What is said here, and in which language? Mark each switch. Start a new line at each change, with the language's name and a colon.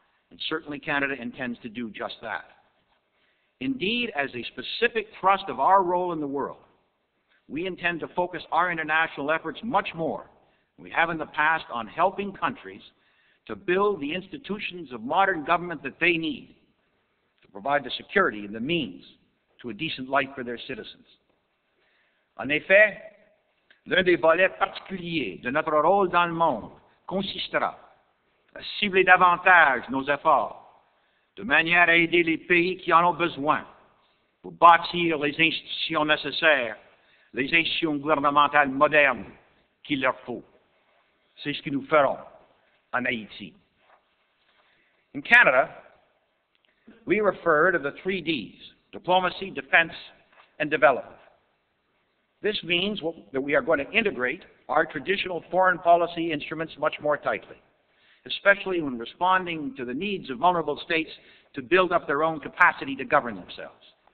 English: And certainly Canada intends to do just that. Indeed, as a specific thrust of our role in the world, we intend to focus our international efforts much more than we have in the past on helping countries to build the institutions of modern government that they need to provide the security and the means to a decent life for their citizens.
French: En effet, l'un des volets particuliers de notre rôle dans le monde consistera à cibler davantage nos efforts de manière à aider les pays qui en ont besoin pour bâtir les institutions nécessaires, les institutions gouvernementales modernes qu'il leur faut. C'est ce que nous ferons en Haïti.
English: In Canada, we refer to the 3 Ds: diplomacy, defense, and development. This means that we are going to integrate our traditional foreign policy instruments much more tightly, especially when responding to the needs of vulnerable states to build up their own capacity to govern themselves.